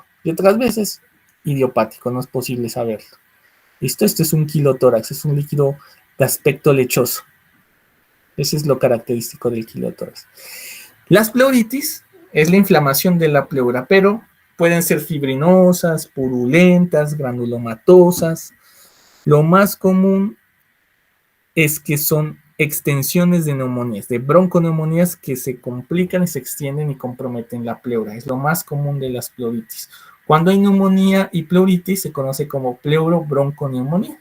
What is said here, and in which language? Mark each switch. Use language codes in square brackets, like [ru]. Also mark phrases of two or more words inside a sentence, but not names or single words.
[es] Y otras veces, idiopático, no es posible saberlo. ¿Listo? Este es un quilotórax, es un líquido de aspecto lechoso. Ese es lo característico del quilotórax. Las pleuritis es la inflamación de la pleura, pero Pueden ser fibrinosas, purulentas, granulomatosas. Lo más común es que son extensiones de neumonías, de bronconeumonías que se complican y se extienden y comprometen la pleura. Es lo más común de las pleuritis. Cuando hay neumonía y pleuritis se conoce como pleurobronconeumonía.